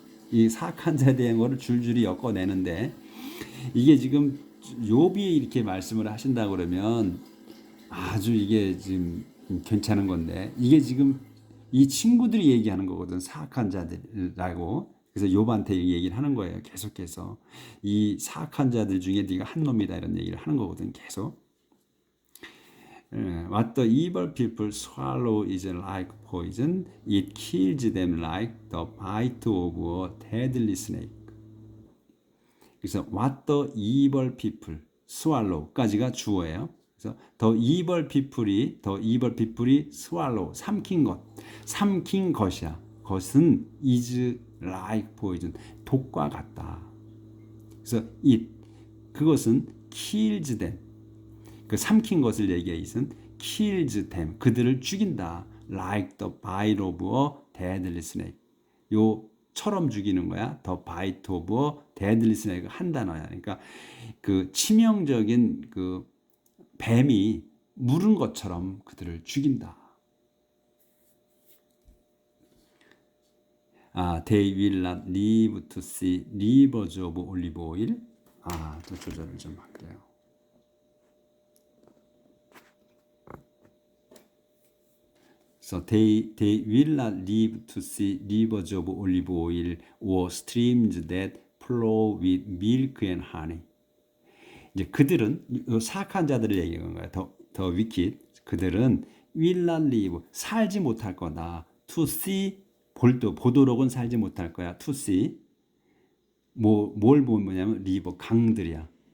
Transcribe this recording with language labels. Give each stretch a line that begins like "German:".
Korean: 이 사악한 자에 대한 거를 줄줄이 엮어내는데, 이게 지금 욥이 이렇게 말씀을 하신다 그러면 아주 이게 지금 괜찮은 건데, 이게 지금 이 친구들이 얘기하는 거거든. 사악한 자들이라고. 그래서 욥한테 얘기를 하는 거예요. 계속해서 이 사악한 자들 중에 네가 한 놈이다 이런 얘기를 하는 거거든. 계속.
English: What the evil people swallow is like poison. It kills them like the bite of a deadly snake.
Korean: 그래서
English: what the evil people swallow
Korean: 까지가 주어예요. 그래서
English: the evil people
Korean: 이 swallow, 삼킨 것이야. 것은
English: is like poison,
Korean: 독과 같다. 그래서 it, 그것은
English: kills them,
Korean: 그 삼킨 것을 얘기해. it은
English: kills them,
Korean: 그들을 죽인다.
English: like the bite of a deadly snake,
Korean: 요처럼 죽이는 거야.
English: the bite of a deadly snake,
Korean: 한 단어야. 그러니까 그 치명적인 그 뱀이 물은 것처럼 그들을 죽인다.
English: They will not live to see rivers of olive oil.
Korean: 또 조절을 좀 할게요.
English: So they will not live to see rivers of olive oil or streams that flow with milk and honey.
Korean: 이제 그들은 사악한 자들을 얘기하는 거야. 더 wicked, 그들은
English: will not live,
Korean: 살지 못할 거다.
English: to see,
Korean: 보도록은 살지 못할 거야. to see, 뭘 보냐면 리버, 강들이야.